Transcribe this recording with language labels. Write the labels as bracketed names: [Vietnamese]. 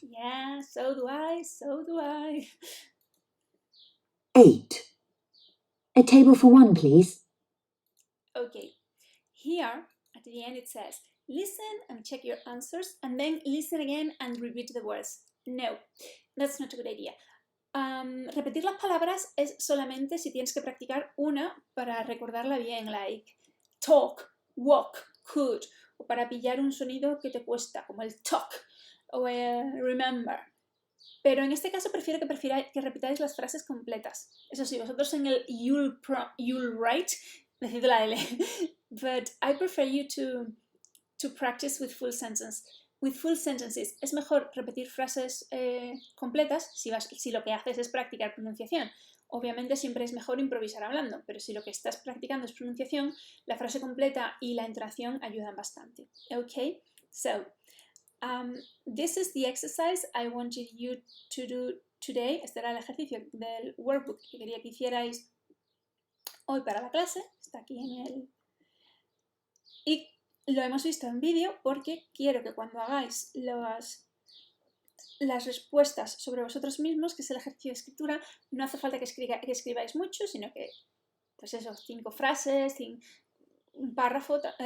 [English] Yeah, so do I, so do I. 8. A table for one, please. Okay, here at the end it says, listen and check your answers, and then listen again and repeat the words. No, that's not a good idea. [Spanish] Repetir las palabras es solamente si tienes que practicar una para recordarla bien, [English] like talk, walk, could, [Spanish] o para pillar un sonido que te cuesta, como el talk o el remember. Pero en este caso prefiero que repitáis las frases completas. Eso sí, vosotros en el [English] you'll write, [Spanish] decid la L. [English] But I prefer you to practice with full sentences. [Spanish] Es mejor repetir frases completas si lo que haces es practicar pronunciación. Obviamente siempre es mejor improvisar hablando, pero si lo que estás practicando es pronunciación, la frase completa y la entonación ayudan bastante. [English] Okay? So, this is the exercise I wanted you to do today. [Spanish] Este era el ejercicio del workbook que quería que hicierais hoy para la clase. Está aquí en el... Y lo hemos visto en vídeo porque quiero que cuando hagáis las respuestas sobre vosotros mismos, que es el ejercicio de escritura, no hace falta que escribáis mucho, sino que, pues eso, 5 frases, un párrafo,